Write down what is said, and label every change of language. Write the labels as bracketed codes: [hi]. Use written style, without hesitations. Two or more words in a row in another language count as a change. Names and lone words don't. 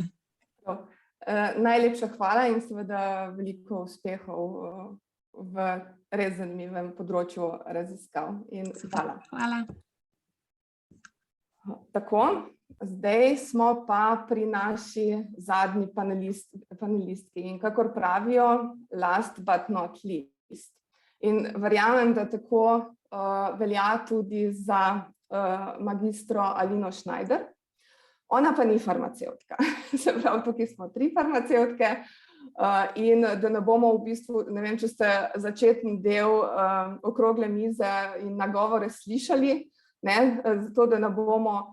[sl] Najlepša hvala in seveda veliko uspehov v res zanimivem področju raziskav. In hvala. Hvala. Tako, zdaj smo pa pri naši zadnji panelistki in kakor pravijo, [en] last but not least. [sl] In verjamem, da tako velja tudi za magistro Alino Schneider. Ona pa ni farmacevtka, se pravi, tukaj smo 3 farmacevtke in da ne bomo v bistvu, ne vem, če ste začetni del okrogle mize in nagovore slišali, zato da ne bomo